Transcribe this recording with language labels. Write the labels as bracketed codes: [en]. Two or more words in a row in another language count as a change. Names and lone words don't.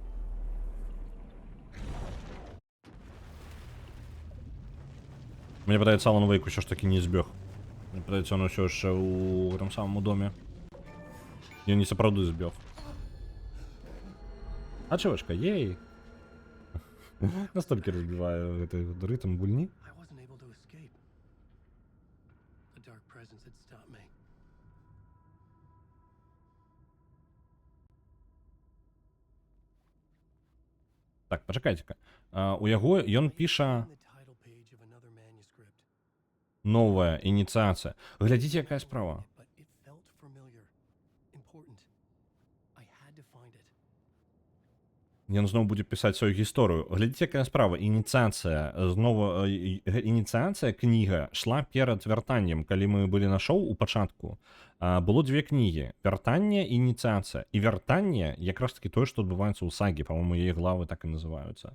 [be] Мне падаецца, Алан Вейк усё ж такі не збег. Мне падаецца, он усё яшчэ ў гэтым самым доме. Ён не сапраўды збег. А чувачка, ей! Настолькі разбіваю гэты рытм гульні. [en] I wasn't able to escape. A dark presence had stopped me. [be] Так, пачакайце-ка. У яго ён піша [en] The title page of another manuscript, [be] новая ініцыяцыя. Глядзіце, якая справа. [en] but it felt familiar, important. I had to find it. [be] Ён зноў будзе пісаць сваю гісторыю. Глядзіце, якая справа. Ініцыяцыя. Зноў ініцыяцыя кніга шла перад вяртаннем. Калі мы былі на шоу у пачатку, было две кнігі. Вяртанне і ініцыяцыя. І вяртанне якраз таки тое, што адбываецца ў сагі. Па-моему, яе главы так і называюцца.